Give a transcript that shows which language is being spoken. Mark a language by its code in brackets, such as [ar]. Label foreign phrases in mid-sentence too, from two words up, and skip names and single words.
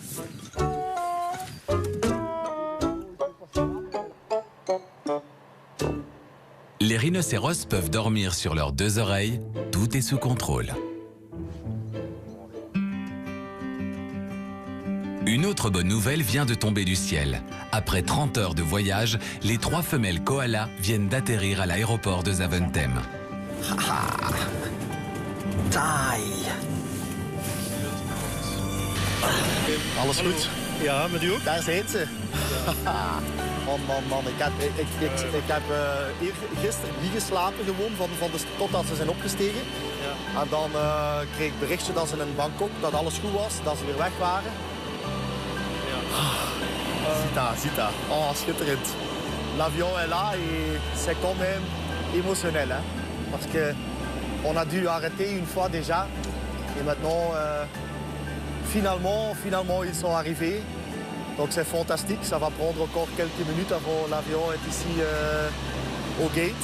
[fr] Les rhinocéros peuvent dormir sur leurs 2 oreilles. Tout est sous contrôle. Une autre bonne nouvelle vient de tomber du ciel. Après 30 heures de voyage, les 3 femelles koalas viennent d'atterrir à l'aéroport de Zaventem. [nl] Taai. Alles goed? Ja, met u ook? Daar zijn ze. Man. Ik heb gisteren niet geslapen gewoon totdat ze zijn opgestegen. Ja. En dan kreeg ik berichtje dat ze in Bangkok, dat alles goed was, dat ze weer weg waren. Ja. Ziet dat. Oh, schitterend. [fr] l'avion est là et c'est quand même émotionnel. Hein, parce qu'on a dû arrêter une fois déjà. Et maintenant, finalement, ils sont arrivés. Donc c'est fantastique. Ça va prendre encore quelques minutes avant l'avion est ici au gate.